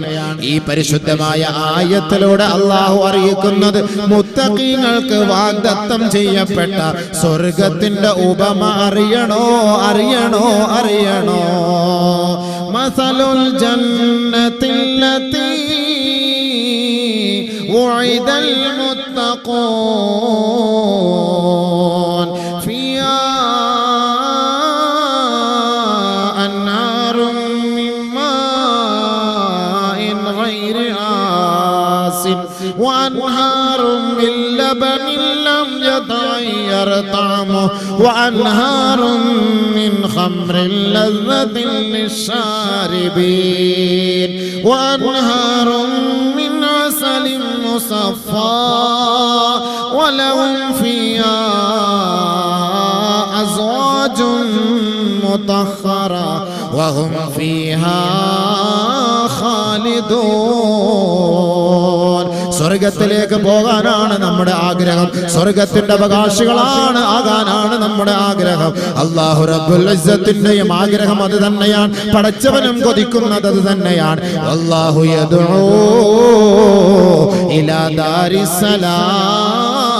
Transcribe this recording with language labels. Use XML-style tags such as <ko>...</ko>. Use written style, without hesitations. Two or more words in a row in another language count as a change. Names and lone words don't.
<ml>ഈ പരിശുദ്ധമായ ആയത്തിലൂടെ അല്ലാഹു അറിയിക്കുന്നത് മുത്തഖീങ്ങൾക്ക് വാഗ്ദത്തം ചെയ്യപ്പെട്ട സ്വർഗത്തിന്റെ ഉപമ അറിയണോ?</ml> <ar>مثل الجنة التي وعد المتقون فيها وأنهار من لبن لم يتغير طعمه وأنهار من خمر لذة للشاربين وأنهار من عسل مصفى ولهم فيها أزواج مطهرة وهم فيها خالدون.</ar> <ml>സ്വർഗത്തിലേക്ക് പോകാനാണ് നമ്മുടെ ആഗ്രഹം, സ്വർഗത്തിന്റെ അവകാശികളാണ് ആകാനാണ് നമ്മുടെ ആഗ്രഹം. അല്ലാഹു റബ്ബുൽ ഇസ്സത്തിന്റെയും ആഗ്രഹം അത് തന്നെയാണ്, പടച്ചവനും കൊതിക്കുന്നത് അത് തന്നെയാണ്.</ml> <ar>الله يدعو إلى دار السلام.</ar>